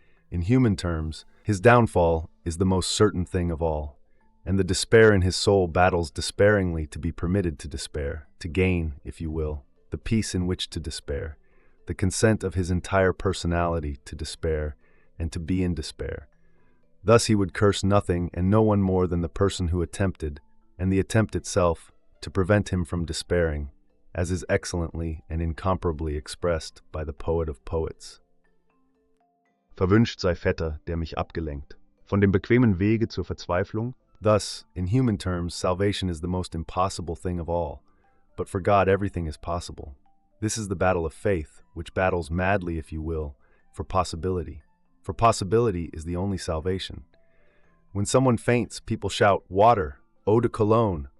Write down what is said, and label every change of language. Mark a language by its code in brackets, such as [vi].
[en] In human terms, his downfall is the most certain thing of all, and the despair in his soul battles despairingly to be permitted to despair, to gain, if you will, the peace in which to despair, the consent of his entire personality to despair, and to be in despair. Thus he would curse nothing and no one more than the person who attempted, and the attempt itself, to prevent him from despairing, as is excellently and incomparably expressed by the poet of poets. [de] Verwünscht sei Vetter, der mich abgelenkt. Von dem bequemen Wege zur Verzweiflung. [en] Thus, in human terms, salvation is the most impossible thing of all, but for God everything is possible. This is the battle of faith, which battles madly, if you will, for possibility. For possibility is the only salvation. When someone faints, people shout, "Water! Eau de Cologne!